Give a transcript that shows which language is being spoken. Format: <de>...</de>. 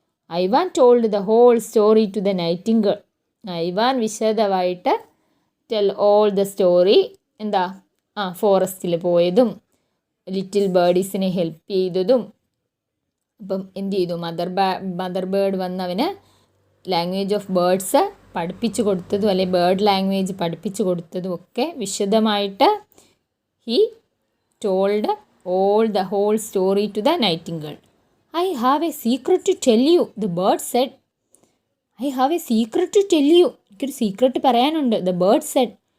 <en>Ivan told the whole story to the nightingale. Ivan വിശദമായിട്ട് tell all the story.</en> <ml>എന്താ ഫോറസ്റ്റിൽ പോയതും little ബേർഡീസിനെ help ചെയ്തതും. അപ്പം എന്ത് ചെയ്തു? Mother bird വന്നവന് language of birds പഠിപ്പിച്ചു കൊടുത്തതും അല്ലെ ബേർഡ് ലാംഗ്വേജ് പഠിപ്പിച്ചു കൊടുത്തതും ഒക്കെ വിശദമായിട്ട്</ml> <en>He told the whole story to the nightingale. I have a secret to tell you, the bird said.</en> <ml>എനിക്കൊരു സീക്രട്ട് പറയാനുണ്ട്,</ml> <en>the bird said.</en>